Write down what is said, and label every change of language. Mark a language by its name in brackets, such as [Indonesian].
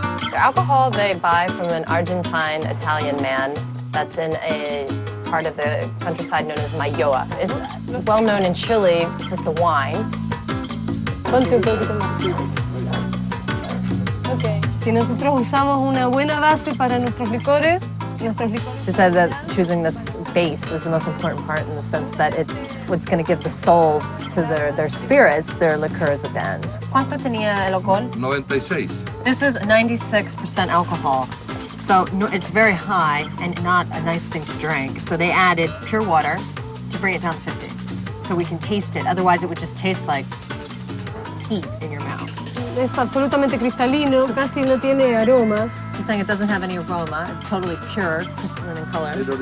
[English] The alcohol they buy from an Argentine Italian man that's in a part of the countryside known as Mayoa. It's well known in Chile with the wine. Okay. [Spanish] Si nosotros usamos una buena base para nuestros licores. [English] She said that choosing this base is the most important part in the sense that it's what's going to give the soul to their spirits, their liqueurs at the end. [Spanish] ¿Cuánto tenía el alcohol? 96. [English] This is 96% alcohol. So it's very high and not a nice thing to drink. So they added pure water to bring it down to 50. So we can taste it. Otherwise, it would just taste like heat in your mouth. [Spanish] Es absolutamente cristalino, casi no tiene aromas. [English] She's saying it doesn't have any aroma. It's totally pure, crystalline in color.